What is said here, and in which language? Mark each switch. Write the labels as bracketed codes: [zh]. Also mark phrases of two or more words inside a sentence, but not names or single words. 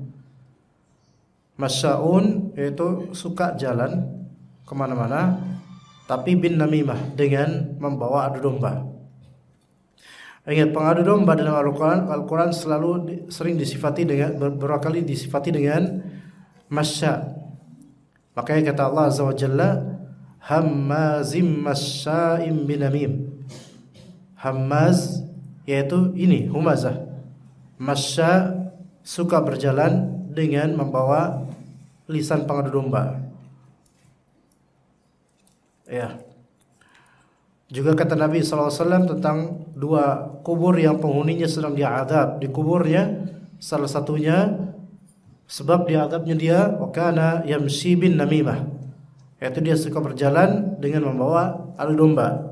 [id] Masya'un yaitu suka jalan kemana-mana, tapi [ar] بالنميمة [id] dengan membawa adu domba. Ingat, pengadu domba dalam Al-Quran selalu sering disifati dengan, beberapa kali disifati dengan masya'. Makanya kata Allah [ar] عز وجل, هماز مشاء بنميم. [id] Hammaz yaitu ini humazah. Masya' suka berjalan dengan membawa lisan pengadu domba. Ya. Juga kata Nabi SAW tentang dua kubur yang penghuninya sedang diazab di kuburnya, salah satunya sebab diazabnya dia [ar] وكان يمشي بالنميمة, [id] yaitu dia suka berjalan dengan membawa adu domba.